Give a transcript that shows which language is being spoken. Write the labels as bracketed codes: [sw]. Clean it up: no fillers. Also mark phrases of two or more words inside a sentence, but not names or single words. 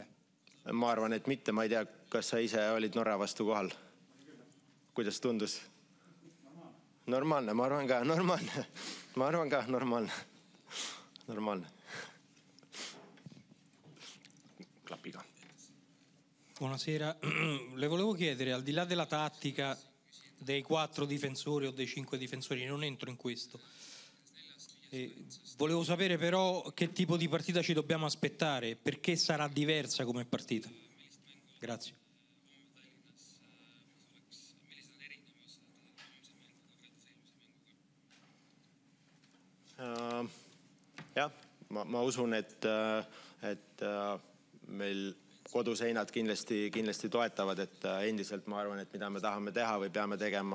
[et] Ma arvan, et mitte. Ma ei tea, kas sa ise olid Norra vastu kohal? Kuidas tundus? Normaalne, ma arvan ka, normaalne. Ma arvan ka, normaalne. Clappiga. [it] Buonasera, le volevo chiedere, al di là della tattica dei 4 difensori o dei 5 difensori, non entro in questo, volevo sapere però che tipo di partita ci dobbiamo aspettare, perché sarà diversa come partita. Grazie. [et] Jah, ma usun, et meil koduseinad kindlasti toetavad, et endiselt ma arvan, et mida me tahame teha või peame tegema,